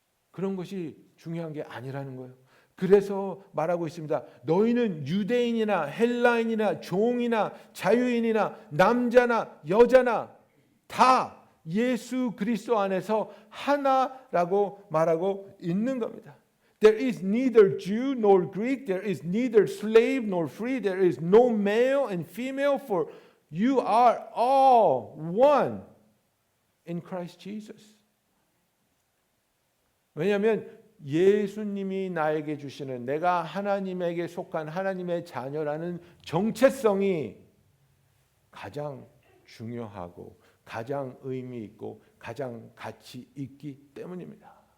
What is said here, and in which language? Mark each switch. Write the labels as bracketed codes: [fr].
[ko] 그런 것이 중요한 게 아니라는 거예요. 그래서 말하고 있습니다. 너희는 유대인이나 헬라인이나 종이나 자유인이나 남자나 여자나 다 예수 그리스도 안에서 하나라고 말하고 있는 겁니다. [en] There is neither Jew nor Greek, there is neither slave nor free, there is no male and female, for you are all one in Christ Jesus. [ko] 왜냐하면 예수님이 나에게 주시는 내가 하나님에게 속한 하나님의 자녀라는 정체성이 가장 중요하고 가장 의미 있고 가장 가치 있기 때문입니다.